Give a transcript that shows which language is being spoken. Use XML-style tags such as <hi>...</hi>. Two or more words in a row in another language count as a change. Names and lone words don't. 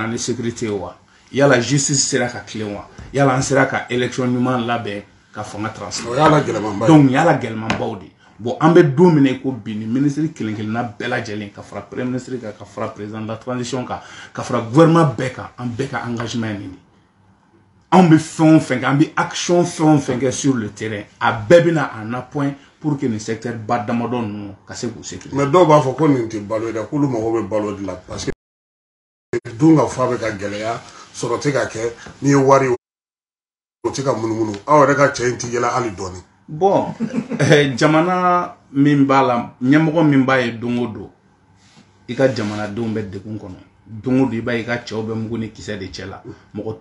<bm>ni sécurité ye wa yala justice sera ka tilen wa yala an sera ka élection ɲuman labɛn ka fanga transfert donc yala gɛlɛmanbaw de bon an bɛ don min na ko bi ni ministre kelen-kelenna bɛɛ lajɛlen ka fara</bm> <fr>premier ministre</fr> <bm>kan ka fara</bm> <fr>président de la transition</fr> <bm>kan ka fara gouvernement bɛɛ kan an bɛɛ ka engagement ye nin de an bɛ fɛn o fɛn kɛ an bɛ action fɛn o fɛn kɛ</bm> <fr>sur le terrain</fr> <bm>a bɛɛ bɛna</bm> <fr>en appoint pour que</fr> <bm>nin secteur ba damadɔ ninnu ka se k'u sécuriser. mais dɔw b'a fɔ ko nin tɛ balo ye dɛ k'olu mago bɛ balo de la</bm> <fr>parce que</fr> <bm>dun ka fa bɛ ka gɛlɛya sɔrɔ tɛ ka kɛ n'i ye wari o tɛ ka munumunu aw yɛrɛ ka cɛ in tɛ yɛlɛ hali dɔɔni. bon jamana min b'a la ɲɛmɔgɔ min b'a ye don o don i ka jamanadenw bɛ degun kɔnɔ don o don i b'a ye i ka cɛw bɛ mugu ni kisɛ de cɛ la mɔgɔ</bm>